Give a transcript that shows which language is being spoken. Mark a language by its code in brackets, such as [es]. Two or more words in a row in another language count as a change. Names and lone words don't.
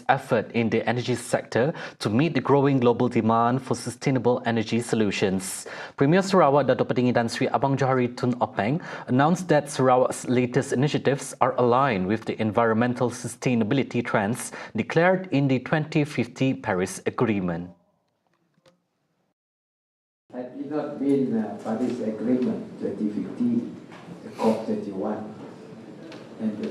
[en] effort in the energy sector to meet the growing global demand for sustainable energy solutions. Premier Sarawak Dato' Petinggi Tan Sri Abang Johari Tun Openg announced that Sarawak's latest initiatives are aligned with the environmental sustainability trends declared in the 2050 Paris Agreement. Had it not been Paris Agreement 2050, the COP31, and the